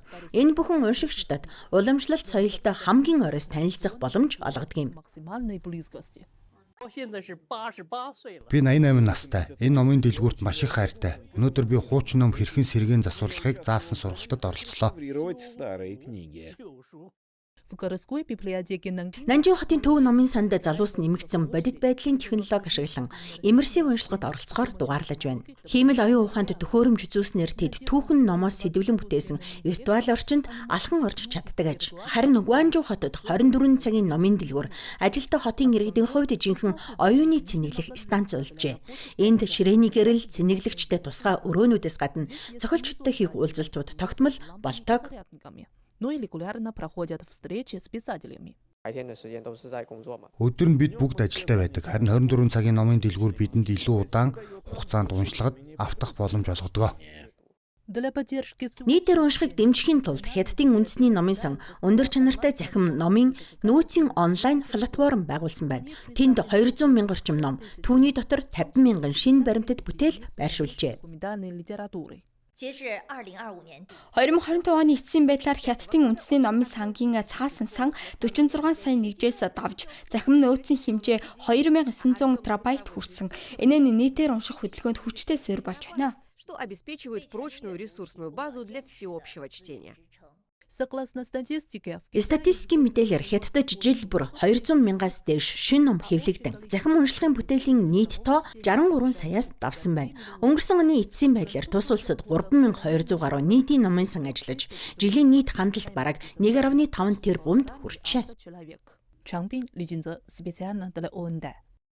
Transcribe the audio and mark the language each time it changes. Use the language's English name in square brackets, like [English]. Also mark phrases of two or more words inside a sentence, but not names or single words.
[Mongolian] Энэ бүхэн уншигчдад уламжлалт соёлтой хамгийн оройс танилцах боломж олгодог юм. Би 88 настай. Энэ номын дэлгүүрт маш их хайртай. Өнөөдөр би хуучин ном хэрхэн сэргээн засварлахыг заасан сургалтад оролцлоо. [Russian] В природе старые книги. [Mongolian] Нанжин хотын төв номын санд залуус нэмэгдсэн бодит байдлын технологи ашиглан иммерсив уншлагад оролцохоор дугаарлаж байна. Хиймэл оюун ухаанд төхөөрөмж үзүүлснээр тэд түүхэн номоос сэдвлэн бүтээсэн виртуал орчинд алхан орж чаддаг аж. Харин Гуанжу хотод 24 цагийн номын дэлгүүр ажилтаа хотын иргэдийн хувьд жинхэнэ оюуны цэнэглэх станц болжээ. Энд ширээний гэрэл цэнэглэгчтэй тусгай өрөөнүүдээс гадна цохилчдтой хийх уулзалтууд тогтмол болтойг. [Russian] Ну и регулярно проходят встречи с писателями. [Mongolian] Өдөр нь бид бүгд ажилдаа байдаг. Харин 24 цагийн номын дэлгүүр бидэнд илүү удаан хугацаанд уншлагад автах боломж олгодог. Нийтээр уншихыг дэмжихийн тулд Хятадын үндэсний номын сан өндөр чанартай захим номын нөөцийн онлайн платформ байгуулсан байна. Тэнд 200 мянган орчим ном, түүний дотор 50 мянган шинэ баримтат бүтээл байршуулжээ. 2025 оны эцсийн байдлаар Хятадын үндэсний номын сангийн цаасан сан 46 сая нэгжээс давж захим нөөцийн хэмжээ 2900 терабайт хүрсэн. Энэ нь нийтээр унших хөдөлгөөнд хүчтэй суурь болж байна. [Russian] Что обеспечивает прочную ресурсную базу для всеобщего чтения. Согласно статистике, [Mongolian] Статистикийн мэдээлэлээр Хятадд жил бүр 200 мянгаас дээш шинэ ном хэвлэгдэн. Захим уншлагын бүтээлийн нийт тоо 63 саяас давсан байна. Өнгөрсөн оны эцсийн байдлаар тус улсад 3200 гаруй нийтийн номын сан ажиллаж, жилийн нийт хандлт бараг 1.5 тэрбумд хүрчээ. человек. [Russian] Чанбин Лижинза специально для ОНД.